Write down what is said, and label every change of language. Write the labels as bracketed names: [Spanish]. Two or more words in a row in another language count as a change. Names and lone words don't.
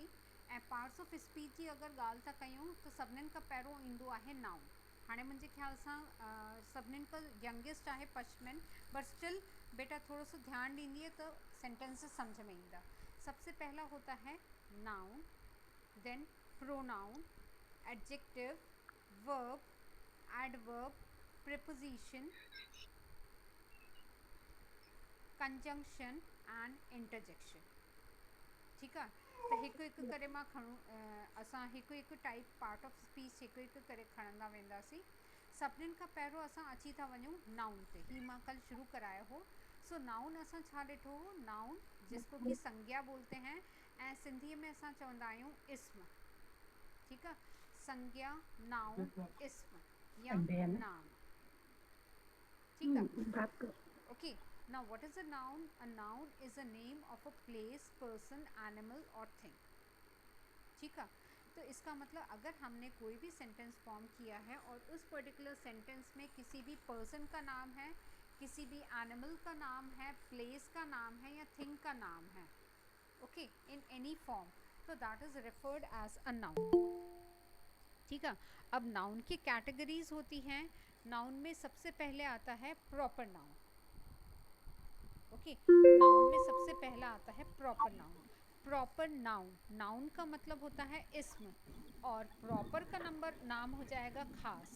[Sindhi] ऐं [English] parts of speech [Sindhi] जी अगरि ॻाल्हि था कयूं त सभिनीनि खां पहिरियों ईंदो आहे नाउन। हाणे मुंहिंजे ख्याल सां सभिनीनि खां यंगेस्ट आहे पश्मिन, [English] but still [Hindi] बेटा थोड़ा सा ध्यान दीजिए तो सेंटेंसेस समझ में आएगा। सबसे पहला होता है [English] noun, then pronoun, adjective, verb, adverb, preposition, conjunction and interjection. [Hindi] ठीक है, तो [Sindhi] हिकु हिकु करे मां खणूं, असां हिकु हिकु [English] type part of speech [Sindhi] हिकु हिकु करे खणंदा वेंदासीं। सभिनीनि खां पहिरियों असां अची था वञूं नाउन ते। ही मां कल शुरू करायो हो। सो नाउन असां छा ॾिठो हो, नाउन [Hindi] जिसको कि संज्ञा बोलते हैं, [Sindhi] ऐं सिंधीअ में असां चवंदा आहियूं इस्म। ठीकु आहे, संज्ञा, नाउन, इस्म या नाम। ठीकु आहे, ओके। [English] Now what is a noun? A noun is a name of a place, person, animal or thing. [Hindi] ठीक है, तो इसका मतलब अगर हमने कोई भी [English] sentence form [Hindi] किया है और उस [English] particular sentence [Hindi] में किसी भी पर्सन का नाम है, किसी भी एनिमल का नाम है, प्लेस का नाम है या थिंग का नाम है, [English] okay, in any form, [Hindi] तो [English] that is referred as a noun. [Hindi] ठीक है, अब नाउन की कैटेगरीज होती हैं। नाउन में सबसे पहले आता है [English] proper noun. [Hindi] ओके, नाउन में सबसे पहला आता है [English] proper noun. proper noun, [Hindi] नाउन का मतलब होता है इस्म, और प्रॉपर का नंबर नाम हो जाएगा खास।